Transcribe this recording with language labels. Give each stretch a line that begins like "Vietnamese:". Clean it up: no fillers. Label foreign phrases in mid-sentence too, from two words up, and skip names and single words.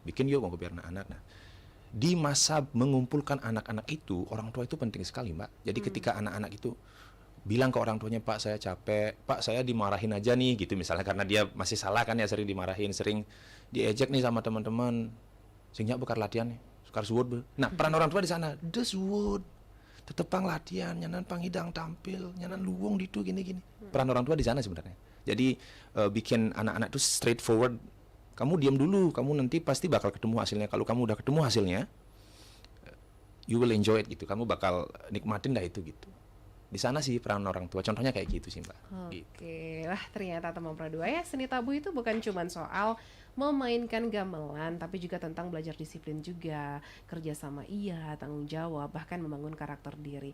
Indonesian: Bikin yuk gongko biar anak-anak. Nah, di masa mengumpulkan anak-anak itu, orang tua itu penting sekali, Mbak. Jadi ketika anak-anak itu bilang ke orang tuanya, Pak saya capek, Pak saya dimarahin aja nih gitu misalnya, karena dia masih salah kan ya, sering dimarahin, sering diejek nih sama teman-teman, sehingga bekar latihan nih,
Balinese: sukar suwud.
Indonesian: Nah peran orang tua di sana,
Balinese: des suwud, tetep pang latihan, nyanan pang hidang tampil, nyanan luwung ditu gini-gini.
Indonesian: Peran orang tua di sana sebenarnya. Jadi bikin anak-anak itu straightforward. Kamu diam dulu, kamu nanti pasti bakal ketemu hasilnya. Kalau kamu udah ketemu hasilnya,
English: you will enjoy it gitu.
Indonesian: Kamu bakal nikmatin dah itu gitu. Di sana sih peran orang tua. Contohnya kayak gitu sih, Mbak. Oke, wah ternyata teman Pradua ya, seni tabuh itu bukan cuma soal memainkan gamelan, tapi juga tentang belajar disiplin juga, kerjasama iya, tanggung jawab, bahkan membangun karakter diri.